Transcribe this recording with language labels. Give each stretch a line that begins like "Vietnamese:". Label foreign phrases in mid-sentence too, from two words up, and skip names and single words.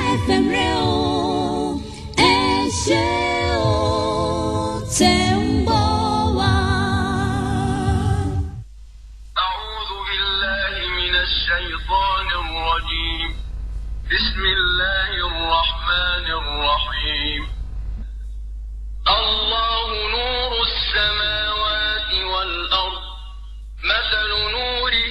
Yoruba: FM rẹ̀ o ẹ ṣé o tẹ̀ ń gbọ́ wá.
Arabic: أعوذ بالله من الشيطان الرجيم بسم الله الرحمن الرحيم الله نور السماوات والأرض مثل نوره